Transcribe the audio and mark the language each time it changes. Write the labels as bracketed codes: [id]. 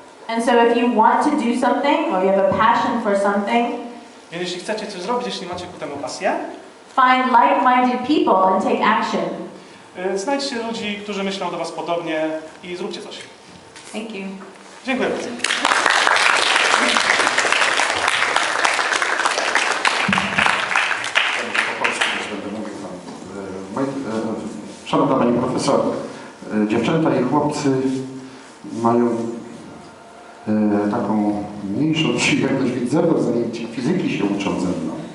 [en] And so if you want to do something or you have a passion for something, [pl] Więc jeśli chcecie coś zrobić, jeśli macie ku temu pasję, [en] find like-minded people and take action. [pl] znajdźcie ludzi, którzy myślą do was podobnie i zróbcie coś. [en] Thank you. [pl] Dziękuję bardzo. Po polsku też będę mówił tam. Szanowna Pani Profesor, dziewczęta i chłopcy mają taką mniejszą przyjemność widzenia, zanim ci fizyki się uczą ze mną.